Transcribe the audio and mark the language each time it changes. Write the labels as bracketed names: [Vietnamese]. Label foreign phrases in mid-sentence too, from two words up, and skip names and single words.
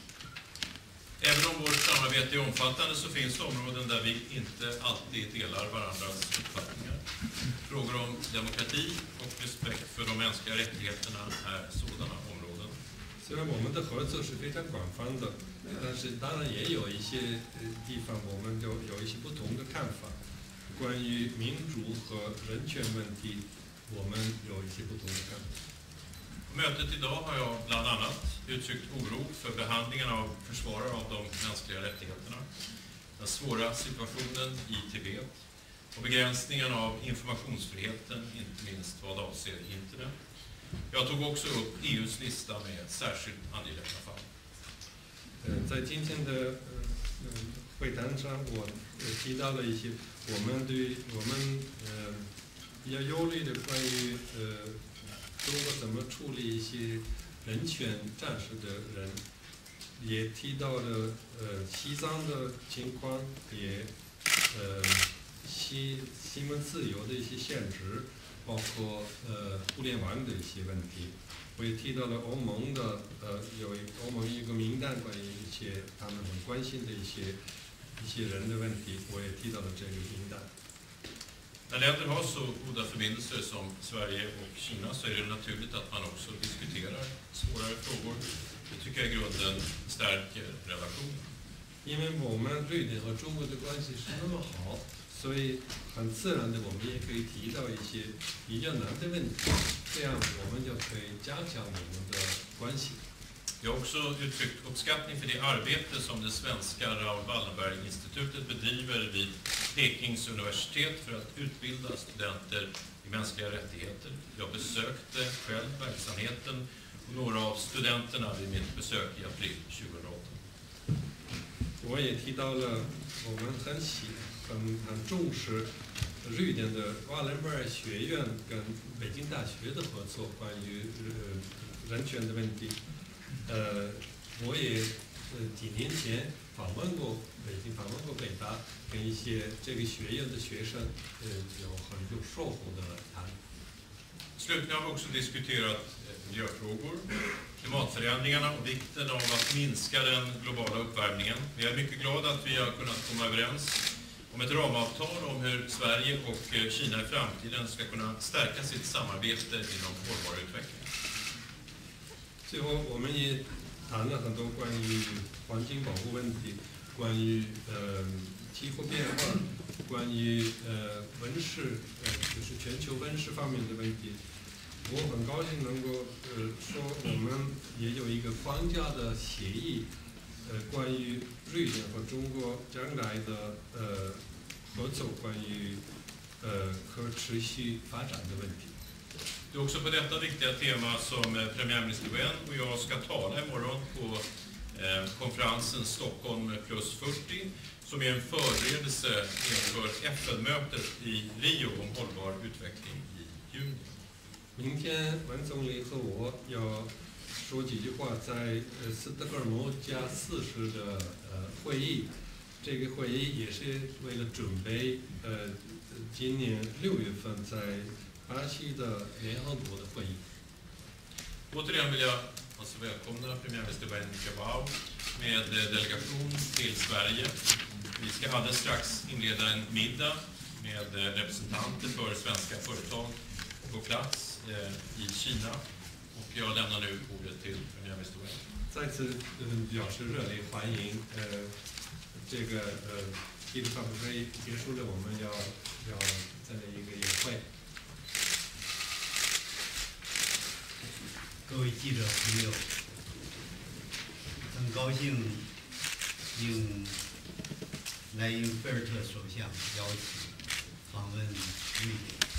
[Swedish] Även om vårt samarbete är omfattande så finns det områden där vi inte alltid delar varandras uppfattningar. Frågor om demokrati och respekt för de mänskliga rättigheterna är sådana områden. [Chinese] 虽然我们的合作是非常广泛的，但是当然也有一些地方我们有一些不同的看法。关于民主和人权问题，我们有一些不同的看法。 [Swedish] På mötet idag har jag bland annat uttryckt oro för behandlingen av försvarare av de mänskliga rättigheterna, den svåra situationen i Tibet och begränsningen av informationsfriheten, inte minst vad avser internet. Jag tog också upp EUs lista med särskilt angelägna fall. [Chinese] 在今天的会谈上，我提到了一些我们比较忧虑的关于中国怎么处理一些人权战士的人，也提到了西藏的情况，也新闻自由的一些限制，包括互联网的一些问题。我也提到了欧盟一个名单，关于一些他们很关心的一些人的问题，我也提到了这个名单。 [Swedish] När länder har så goda förbindelser som Sverige och Kina så är det naturligt att man också diskuterar svårare frågor. Det tycker jag i grunden stärker relationen. [Chinese] 因为我们瑞典和中国的关系是那么好，所以很自然的我们也可以提到一些比较难的问题，这样我们就可以加强我们的关系。 [Swedish] Jag har också uttryckt uppskattning för det arbete som det svenska Raoul Wallenberg-institutet bedriver vid Pekings universitet för att utbilda studenter i mänskliga rättigheter. Jag besökte själv verksamheten och några av studenterna vid mitt besök i april 2008. [Chinese] 我也提到了我们很重视瑞典的瓦伦贝尔学院跟北京大学的合作，关于人权的问题。我也几年前访问过北京，访问过北大，跟一些这个学院的学生有很有收获的谈。 [Swedish] Slutligen har vi också diskuterat miljöfrågor, klimatförändringarna och vikten av att minska den globala uppvärmningen. Vi är mycket glada att vi har kunnat komma överens om ett ramavtal om hur Sverige och Kina i framtiden ska kunna stärka sitt samarbete inom hållbar utveckling. [Chinese] 最后，我们也谈了很多关于环境保护问题，关于气候变化，关于温室就是全球温室方面的问题。我很高兴能够说我们也有一个框架的协议，关于瑞典和中国将来的合作，关于可持续发展的问题。 [Swedish] Det är också på detta viktiga tema som premiärminister Wen och jag ska tala imorgon på konferensen Stockholm plus 40 som är en förberedelse inför FN-mötet i Rio om hållbar utveckling i juni. [Chinese] 明天文总理和我要说几句话，在斯德哥尔摩加40的会议，这个会议也是为了准备今年6月份在巴西的联合国的会议。 [Swedish] Återigen vill jag alltså välkomna premiärminister 温家宝 med delegation till Sverige. Vi ska alldeles strax inleda en middag med representanter för svenska företag på plats i Kina. Och jag lämnar nu ordet till premiärminister Wen. [Chinese] 再次表示热烈欢迎。这个记者发布会结束了，我们要再来一个宴会。各位记者朋友，很高兴应莱因菲尔特首相邀请访问瑞典。